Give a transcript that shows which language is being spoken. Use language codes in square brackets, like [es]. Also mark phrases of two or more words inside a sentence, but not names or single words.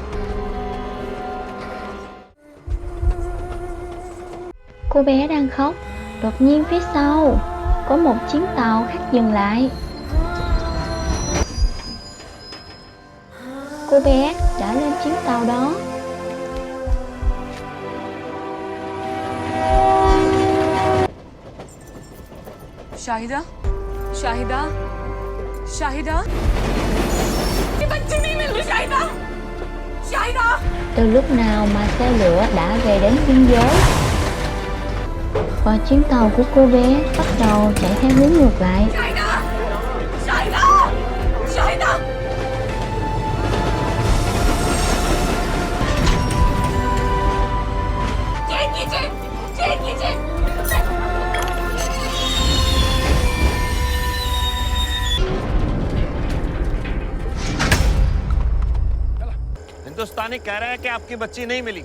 [vi] Cô bé đang khóc, đột nhiên phía sau có một chuyến tàu khác dừng lại. Cô bé đã lên chuyến tàu đó. [hi] शाहिदा, शाहिदा, शाहिदा, ये बच्ची नहीं मिल रही। शाहिदा, शाहिदा। [vi] Từ lúc nào mà xe lửa đã về đến biên giới và chuyến tàu của cô bé bắt đầu chạy theo hướng ngược lại. [hi] शाहिदा, शाहिदा, शाहिदा। चेन कीजिए, चेन कीजिए। हिंदुस्तानी कह रहा है कि आपकी बच्ची नहीं मिली।